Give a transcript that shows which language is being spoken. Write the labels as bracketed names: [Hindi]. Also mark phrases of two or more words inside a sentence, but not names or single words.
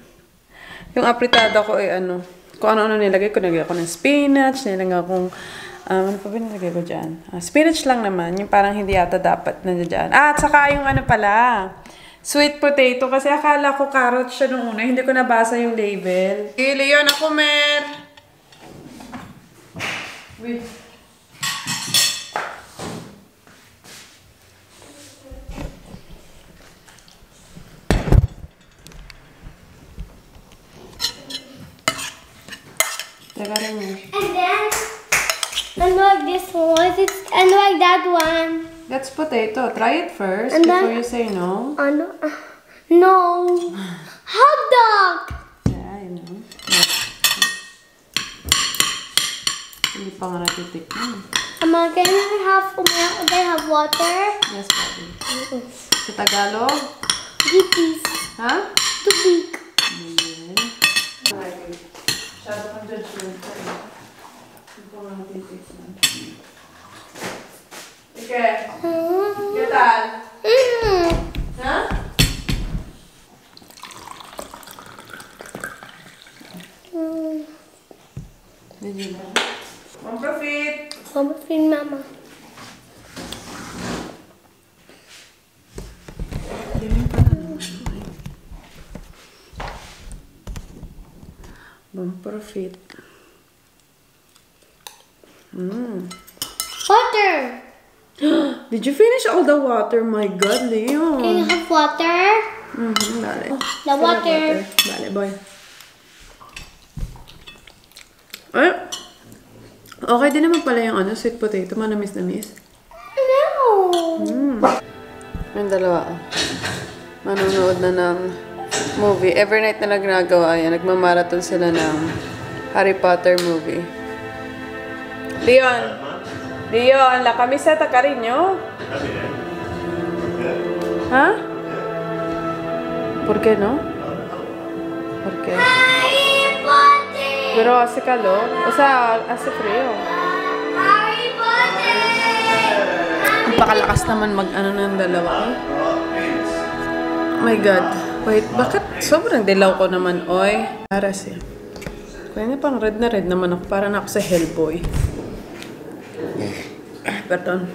[Filipino] Yung afritada ko ay kung ano-ano nilagay ko. Nilagay ko ng spinach, nilagay akong ano pa ba nilagay ko dyan? Spinach lang naman. Yung parang hindi yata dapat na dyan. At saka yung pala. [English] Sweet potato. [Filipino] Kasi akala ko carrot siya nung una. Hindi ko nabasa yung label. Leon, ako mer! Wait. [English] And then, unlike this one, unlike that one. That's potato. Try it first And before then- you say no. No. Hot dog! Yeah, I know. [Filipino] Hindi pa nga natitikman. [English] Mama, can I have water? Yes, [Filipino] Daddy. Sa Tagalog? Gippies. Ha? Tubig. Ayan. Masyado kang judgmental. Hindi pa nga natitikman. [Spanish] Ike, ¿qué tal? Ha? [English] Did you know? [Catalan] Bon profit! Mama, fin mama. Bon profit. [English] Water! Did you finish all the water? My God, Can Leon. you have water? [Spanish] Dale. [English] The water. [Spanish] Dale, boy. [Filipino] Ay, okay din naman pala yung [English] sweet potato. [Filipino] Manamis na miss. [English] No. [Filipino] Yung dalawa, manonood na ng movie. Every night na ginagawa yan, nagmamarathon sila ng Harry Potter movie. [Spanish] Leon! Leon, la camiseta, cariño. ¿Ah? ¿Por qué no? ¿Por qué? Harry Potter! Pero hace calor. O sea, hace frío. Harry Potter! [Filipino] Napakalakas naman mag-ano ng dalawa. [English] Oh my God. [Filipino] Wait, bakit sobrang dilaw ko naman, oy? Para siya. Kaya na pang red na red naman ako. Para na ako sa Hellboy. Pardon.